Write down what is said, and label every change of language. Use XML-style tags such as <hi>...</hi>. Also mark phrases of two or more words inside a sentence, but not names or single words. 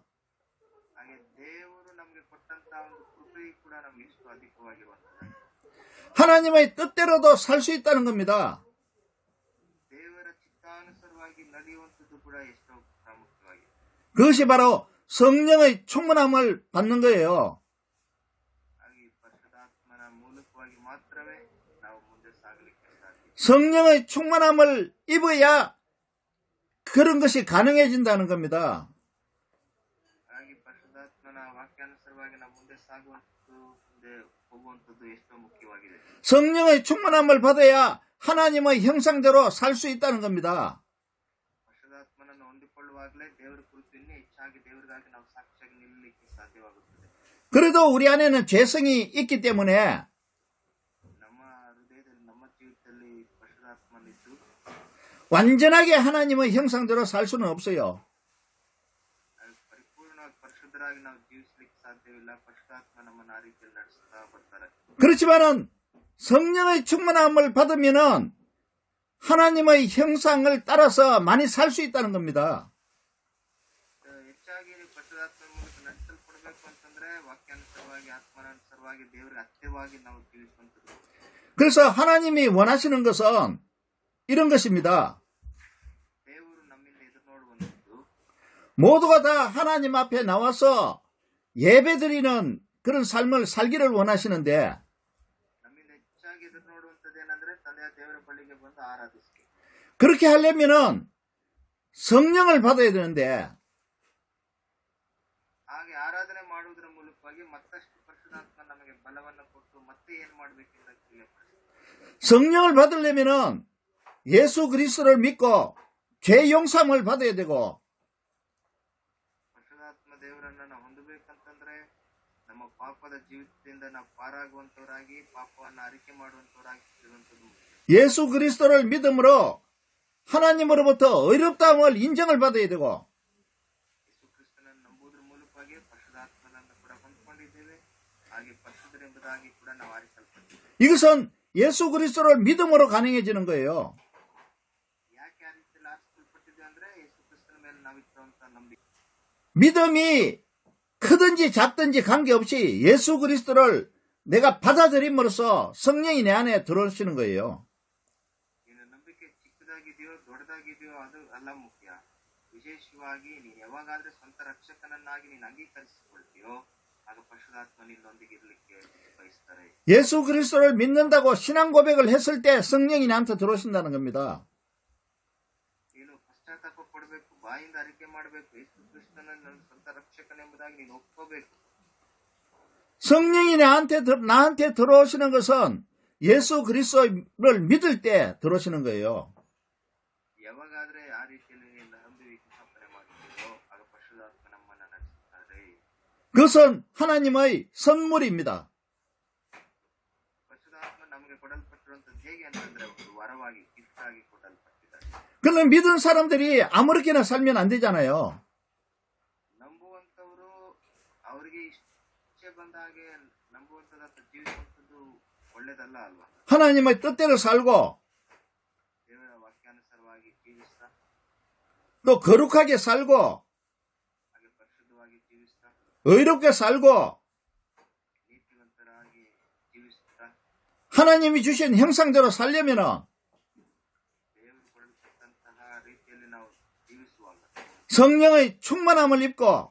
<kn>ಹಾಗೆ ದೇವರು ನಮಗೆ ಕೊಟ್ಟಂತಹ ಒಂದು ಕೃಪೆಯು ಕೂಡ ನಮಗೆ ಎಷ್ಟು ಅಧಿಕವಾಗಿರುವಂತದ್ದು.</kn> <ko>하나님의 뜻대로도 살 수 있다는 겁니다.</ko> <kn>ದೇವರ ಚಿತ್ತಾನುಸಾರವಾಗಿ ನಡೆಯುವಂಥದ್ದು ಕೂಡ ಎಷ್ಟೋ ಪ್ರಾಮುಖ್ಯವಾಗಿದೆ.</kn> <ko>그것이 바로 성령의 충만함을 받는 거예요.</ko> <kn>ಹಾಗೆ ಪರಿಶುದ್ಧಾತ್ಮನ ಮೂಲಕವಾಗಿ ಮಾತ್ರವೇ ನಾವು ಮುಂದೆ ಸಾಗಲಿಕ್ಕೆ ಸಾಧ್ಯ.</kn> <ko>성령의 충만함을 입어야 그런 것이 가능해진다는 겁니다.</ko> <kn>ಹಾಗೆ ಪರಿಶುದ್ಧಾತ್ಮನ ವಾಕ್ಯಾನುಸಾರವಾಗಿ ನಾವು ಮುಂದೆ ಸಾಗುವಂಥದ್ದು, ಮುಂದೆ ಹೋಗುವಂಥದ್ದು ಎಷ್ಟೋ ಮುಖ್ಯವಾಗಿದೆ.</kn> <ko>성령의 충만함을 받아야 하나님의 형상대로 살 수 있다는 겁니다.</ko> <kn>ಪರಿಶುದ್ಧಾತ್ಮನನ್ನು ಹೊಂದಿಕೊಳ್ಳುವಾಗಲೇ ದೇವರ ಕುರಿತು ಇನ್ನೂ ಹೆಚ್ಚಾಗಿ ದೇವರಿಗಾಗಿ ನಾವು ಸಾಕ್ಷಿಯಾಗಿ ನಿಲ್ಲಲಿಕ್ಕೆ ಸಾಧ್ಯವಾಗುತ್ತದೆ.</kn> <ko>그래도 우리 안에는 죄성이 있기 때문에</ko> <kn>ನಮ್ಮ ಹೃದಯದಲ್ಲಿ, ನಮ್ಮ ಜೀವಿತದಲ್ಲಿ ಪರಿಶುದ್ಧಾತ್ಮನಿದ್ದು</kn> <ko>완전하게 하나님의 형상대로 살 수는 없어요.</ko> <kn>ಪರಿಪೂರ್ಣವಾಗಿ ಪರಿಶುದ್ಧರಾಗಿ ನಾವು ಜೀವಿಸಲಿಕ್ಕೆ ಸಾಧ್ಯವಿಲ್ಲ. ಪರಿಶುದ್ಧಾತ್ಮ ನಮ್ಮನ್ನು ಆ ರೀತಿಯಲ್ಲಿ ನಡೆಸುತ್ತಾ ಬರ್ತಾರೆ.</kn> <ko>그렇지만은 성령의 충만함을 받으면은 하나님의 형상을 따라서 많이 살 수 있다는 겁니다.</ko> <kn>ಹೆಚ್ಚಾಗಿ ಪರಿಶುದ್ಧಾತ್ಮ ಮೂಲಕ ನಡೆಸಲ್ಪಡಬೇಕು ಅಂತಂದ್ರೆ ವಾಕ್ಯಾನುಸಾರವಾಗಿ, ಆತ್ಮನಾನುಸಾರವಾಗಿ, ದೇವರಿಗೆ ಹತ್ತಿರವಾಗಿ ನಾವು ಜೀವಿಸುವಂಥದ್ದು.</kn> <ko>그래서 하나님이 원하시는 것은 이런 것입니다.</ko> <kn>ದೇವರು ನಮ್ಮಿಂದ ಎದುರು ನೋಡುವಂಥದ್ದು</kn> <ko>모두가 다 하나님 앞에 나와서 예배드리는 그런 삶을 살기를 원하시는데</ko> <kn>ನಮ್ಮಿಂದ ಹೆಚ್ಚಾಗಿ ಎದುರು ನೋಡುವಂಥದ್ದು ಏನಂದ್ರೆ ತಂದೆಯ ದೇವರ ಬಳಿಗೆ ಬಂದು ಆರಾಧಿಸಿ.</kn> <ko>그렇게 하려면은 성령을 받아야 되는데</ko> <kn>ಹಾಗೆ ಆರಾಧನೆ ಮಾಡುವುದರ ಮೂಲಕವಾಗಿ ಮತ್ತಷ್ಟು ಪರಿಶುದ್ಧಾತ್ಮ ನಮಗೆ ಬಲವನ್ನು ಕೊಟ್ಟು ಮತ್ತೆ ಏನ್ ಮಾಡಬೇಕೆಂದು ತಿಳಿಯಪಡಿಸಿ.</kn> <ko>성령을 받으려면은 예수 그리스도를 믿고 죄 용서함을 받아야 되고</ko> <kn>ಪರಿಶುದ್ಧಾತ್ಮ ದೇವರನ್ನ ನಾವು ಹೊಂದಬೇಕಂತಂದ್ರೆ ನಮ್ಮ ಪಾಪದ ಜೀವಿತದಿಂದ ನಾವು ಪಾರಾಗುವಂತವರಾಗಿ ಪಾಪವನ್ನು ಅರಿಕೆ ಮಾಡುವಂತವರಾಗಿ ಇರುವಂತದ್ದು.</kn> <ko>예수 그리스도를 믿음으로 하나님으로부터 의롭다함을 인정을 받아야 되고</ko> <kn>ಯೇಸು ಕ್ರಿಸ್ತನನ್ನು ನಂಬುವುದರ ಮೂಲಕವಾಗಿ ಪರಿಶುದ್ಧಾತ್ಮನನ್ನು ಕೂಡ ಹೊಂದಿಕೊಂಡಿದ್ದೇವೆ. ಹಾಗೆ ಪರಿಶುದ್ಧರೆಂಬುದಾಗಿ ಕೂಡ ನಾವು ಆರಿಸಲ್ಪಟ್ಟಿದ್ದೇವೆ.</kn> <ko>이것은 예수 그리스도를 믿음으로 가능해지는 거예요.</ko> <kn>ಯಾಕೆ ಆ ರೀತಿಯಲ್ಲಿ ಆರಿಸಲ್ಪಟ್ಟಿದ್ದೇವೆ ಅಂದ್ರೆ ಯೇಸು ಕ್ರಿಸ್ತನ ಮೇಲೆ ನಾವಿಟ್ಟಿರುವಂತ ನಂಬಿಕೆ.</kn> <ko>믿음이 크든지 작든지 관계없이 예수 그리스도를 내가 받아들임으로써 성령이 내 안에 들어오시는 거예요.</ko> <kn>ನಿನ್ನ ನಂಬಿಕೆ ಚಿಕ್ಕದಾಗಿದೆಯೋ ದೊಡ್ಡದಾಗಿದೆಯೋ ಅದು ಅಲ್ಲ ಮುಖ್ಯ. ವಿಶೇಷವಾಗಿ ನೀನು ಯಾವಾಗಾದ್ರೆ ಸ್ವಂತ ರಕ್ಷಕನನ್ನಾಗಿ ನೀನು ಅಂಗೀಕರಿಸಿಕೊಳ್ತೀಯೋ ಆಗ ಪರಿಶುದ್ಧಾತ್ಮ ನಿನ್ನೊಂದಿಗೆ ಇರಲಿಕ್ಕೆ ಬಯಸ್ತಾರೆ.</kn> <ko>예수 그리스도를 믿는다고 신앙 고백을 했을 때 성령이 나한테 들어오신다는 겁니다.</ko> <kn>ನೀನು ಪಶ್ಚಾತ್ತಾಪ ಪಡಬೇಕು, ಬಾಯಿಂದ ಅರಿಕೆ ಮಾಡಬೇಕು, ಯೇಸು ಕ್ರಿಸ್ತನ ನನ್ನ ಸ್ವಂತ ರಕ್ಷಕನೆಂಬುದಾಗಿ ನೀನು ಒಪ್ಕೋಬೇಕು.</kn> <ko>성령이 나한테 들어오시는 것은 예수 그리스도를 믿을 때 들어오시는 거예요.</ko> <kn>ಯಾವಾಗಾದ್ರೆ ಆ ರೀತಿಯಲ್ಲಿ ನೀನು ನಂಬಿ ಸ್ಥಾಪನೆ ಮಾಡುತ್ತೀರೋ ಆಗ ಪರಿಶುದ್ಧಾತ್ಮ ನಮ್ಮನ್ನ ನಡೆಸುತ್ತಾರೆ.</kn> <ko>그것은 하나님의 선물입니다.</ko> <kn>ಪರಿಶುದ್ಧಾತ್ಮ ನಮಗೆ ಕೊಡಲ್ಪಟ್ಟಿರುವಂತದ್ದು ಹೇಗೆ ಅಂತಂದ್ರೆ ಒಂದು ವರವಾಗಿ ಗಿಫ್ಟ್ ಆಗಿ ಕೊಡಲ್ಪಟ್ಟಿದ್ದಾರೆ.</kn> <ko>그러나 믿은 사람들이 아무렇게나 살면 안 되잖아요.</ko> <kn>ನಂಬುವಂತವರು ಅವರಿಗೆ ಇಚ್ಛೆ ಬಂದ ಹಾಗೆ ನಂಬುವಂತದ್ದು ಜೀವಿಸುವಂತದ್ದು ಒಳ್ಳೇದಲ್ಲ ಅಲ್ವಾ?</kn> <ko>하나님의 뜻대로 살고</ko> <kn>ದೇವರ ವಾಕ್ಯಾನುಸಾರವಾಗಿ ಜೀವಿಸ್ತಾ</kn> <ko>또 거룩하게 살고</ko> <kn>ಹಾಗೆ ಪರಿಶುದ್ಧವಾಗಿ ಜೀವಿಸ್ತಾ</kn> <ko>의롭게 살고</ko> <kn>ನೀತಿವಂತರಾಗಿ ಜೀವಿಸ್ತಾ</kn> <ko>하나님이 주신 형상대로 살려면</ko> <kn>ದೇವರು ಕೊಡಲ್ಪಟ್ಟಂತಹ ರೀತಿಯಲ್ಲಿ ನಾವು ಜೀವಿಸುವಾಗ</kn> <ko>성령의 충만함을 입고</ko>